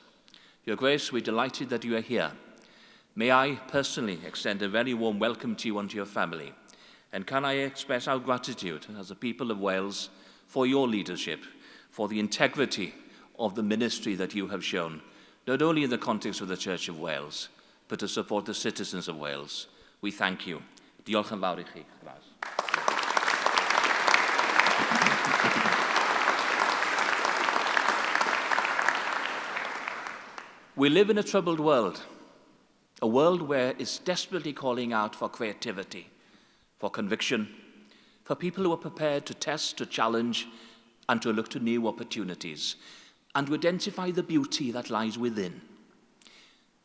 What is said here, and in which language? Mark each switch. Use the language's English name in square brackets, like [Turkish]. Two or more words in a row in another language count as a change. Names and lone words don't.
[English] Your Grace, we're delighted that you are here. May I personally extend a very warm welcome to you and to your family. And can I express our gratitude as a people of Wales for your leadership, for the integrity of the ministry that you have shown, not only in the context of the Church of Wales, but to support the citizens of Wales. We thank you. [Welsh] Diolch yn fawr I chi. [English] We live in a troubled world, a world where it's desperately calling out for creativity, for conviction, for people who are prepared to test, to challenge, and to look to new opportunities, and to identify the beauty that lies within.